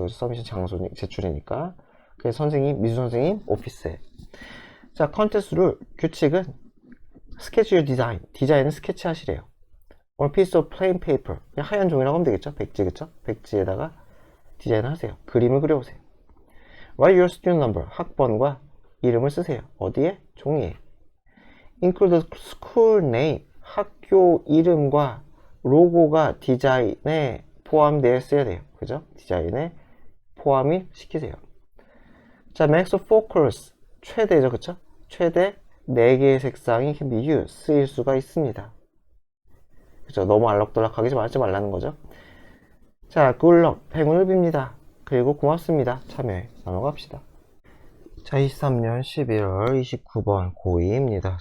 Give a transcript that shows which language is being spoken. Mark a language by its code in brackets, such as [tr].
[ko] 그래서 서미션 장소 제출이니까. 그래서 선생님, 미술 선생님 오피스에. 자, 컨테스트 룰, 규칙은 스케치 디자인, 디자인은 스케치 하시래요. [en] On piece of plain paper, [ko] 그냥 하얀 종이라고 하면 되겠죠. 백지, 그쵸? 백지에다가 디자인을 하세요. 그림을 그려오세요. [en] Write your student number, [ko] 학번과 이름을 쓰세요. 어디에? 종이에. [en] Include the school name, [ko] 학교 이름과 로고가 디자인에 포함되어 있어야 돼요. 그죠? 디자인에 포함이 시키세요. 자, [en] max of 4 colors, [ko] 최대죠. 그쵸? 최대 4개의 색상이 [en] can be used, [ko] 쓰일 수가 있습니다. 그죠? 너무 알록달록하게 하지 말라는 거죠. 자, [en] good luck, [ko] 행운을 빕니다. 그리고 고맙습니다. 참여해. 넘어갑시다. 자, 23년 11월 29번 고2입니다.